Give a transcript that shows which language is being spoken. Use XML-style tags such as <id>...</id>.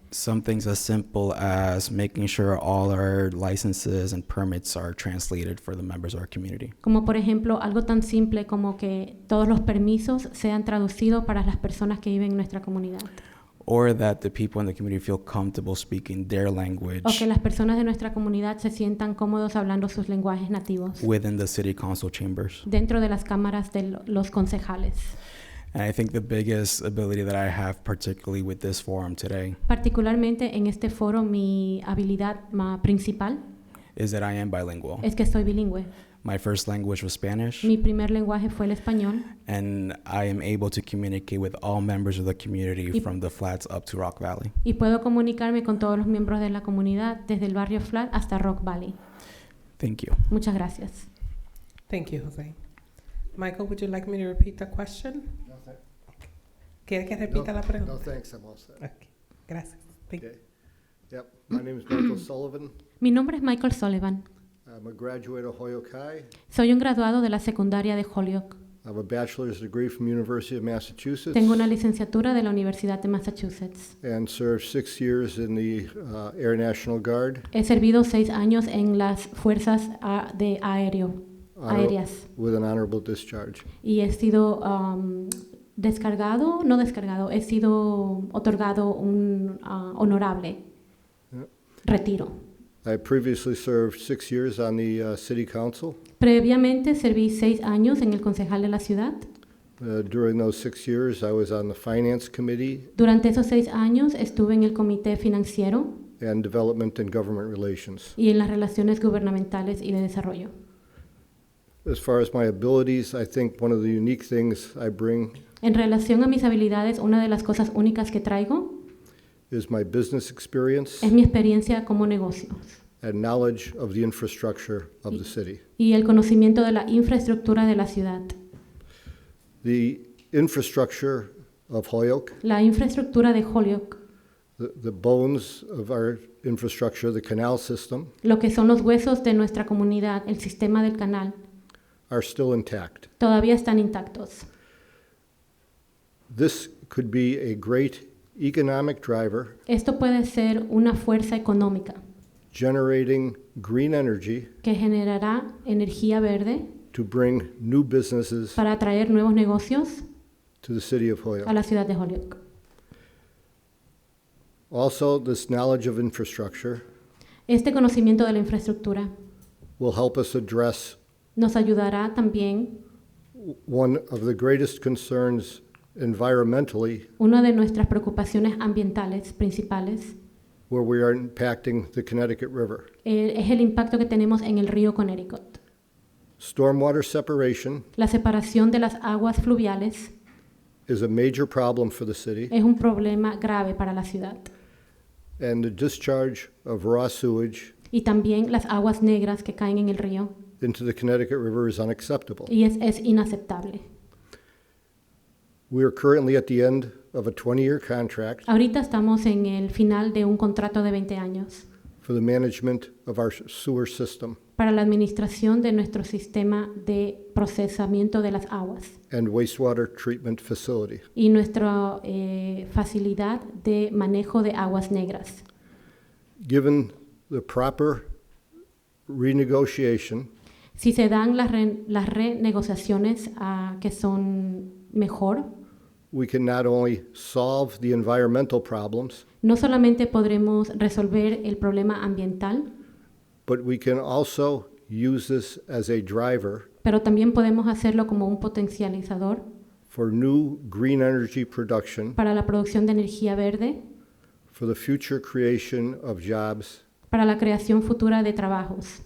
<en>Some things as simple as making sure all our licenses and permits are translated for the members of our community.</en> <es>Como por ejemplo, algo tan simple como que todos los permisos sean traducidos para las personas que viven en nuestra comunidad.</es> <en>Or that the people in the community feel comfortable speaking their language</en> <es>O que las personas de nuestra comunidad se sientan cómodos hablando sus lenguajes nativos</es> <en>within the city council chambers.</en> <es>dentro de las cámaras de los concejales.</es> <en>And I think the biggest ability that I have, particularly with this forum today,</en> <es>Particularmente en este foro, mi habilidad principal</es> <en>is that I am bilingual.</en> <es>es que soy bilingüe.</es> <en>My first language was Spanish,</en> <es>Mi primer lenguaje fue el español</es> <en>and I am able to communicate with all members of the community</en> <es>Y-</es> <en>from the flats up to Rock Valley.</en> <es>y puedo comunicarme con todos los miembros de la comunidad desde el barrio Flat hasta Rock Valley.</es> <en>Thank you.</en> <es>Muchas gracias.</es> <en>Thank you, Jose. Michael, would you like me to repeat the question?</en> <es>¿Quiere que repita la pregunta?</es> <en>No, thanks, I'm all set. Okay.</en> <es>Gracias.</es> <en>Thank you. Okay. Yep, my name is Michael Sullivan.</en> <es>Mi nombre es Michael Sullivan.</es> <en>I'm a graduate of Holyoke High.</en> <es>Soy un graduado de la secundaria de Holyoke.</es> <en>I have a bachelor's degree from University of Massachusetts.</en> <es>Tengo una licenciatura de la Universidad de Massachusetts.</es> <en>And served 6 years in the Air National Guard.</en> <es>He servido 6 años en las fuerzas aéreas</es> <en>With an honorable discharge.</en> <es>y he sido he sido otorgado un honorable retiro.</es> <en>I previously served 6 years on the City Council.</en> <es>Previamente serví 6 años en el concejal de la ciudad.</es> <en>During those 6 years, I was on the Finance Committee</en> <es>Durante esos 6 años estuve en el comité financiero</es> <en>and Development and Government Relations.</en> <es>y en las relaciones gubernamentales y de desarrollo.</es> <en>As far as my abilities, I think one of the unique things I bring</en> <es>En relación a mis habilidades, una de las cosas únicas que traigo</es> <en>is my business experience</en> <es>es mi experiencia como negocios</es> <en>and knowledge of the infrastructure of the city.</en> <es>y el conocimiento de la infraestructura de la ciudad.</es> <en>The infrastructure of Holyoke,</en> <es>La infraestructura de Holyoke,</es> <en>the bones of our infrastructure, the canal system,</en> <es>lo que son los huesos de nuestra comunidad, el sistema del canal,</es> <en>are still intact.</en> <es>todavía están intactos.</es> <en>This could be a great economic driver</en> <es>Esto puede ser una fuerza económica</es> <en>generating green energy</en> <es>que generará energía verde</es> <en>to bring new businesses</en> <es>para atraer nuevos negocios</es> <en>to the city of</en> <es>a</es> <en>Holyoke.</en> <es>la ciudad de Holyoke.</es> <en>Also, this knowledge of infrastructure</en> <es>Este conocimiento de la infraestructura</es> <en>will help us address</en> <es>nos ayudará también.</es> <en>one of the greatest concerns environmentally,</en> <es>Una de nuestras preocupaciones ambientales principales</es> <en>where we are impacting the Connecticut River.</en> <es>es el impacto que tenemos en el río Connecticut.</es> <en>Stormwater separation</en> <es>La separación de las aguas fluviales</es> <en>is a major problem for the city,</en> <es>es un problema grave para la ciudad.</es> <en>and the discharge of raw sewage</en> <es>Y también las aguas negras que caen en el río.</es> <en>into the Connecticut River is unacceptable.</en> <es>Y es inaceptable.</es> <en>We are currently at the end of a 20-year contract</en> <es>Ahorita estamos en el final de un contrato de 20 años</es> <en>for the management of our sewer system</en> <es>para la administración de nuestro sistema de procesamiento de las aguas</es> <en>and wastewater treatment facility.</en> <es>y nuestra facilidad de manejo de aguas negras.</es> <en>Given the proper renegotiation,</en> <es>Si se dan las renegociaciones que son mejor,</es> <en>we can not only solve the environmental problems,</en> <es>no solamente podremos resolver el problema ambiental,</es> <en>but we can also use this as a driver</en> <es>pero también podemos hacerlo como un potencializador</es> <en>for new green energy production,</en> <es>para la producción de energía verde,</es> <en>for the future creation of jobs</en> <es>para la creación futura de trabajos</es>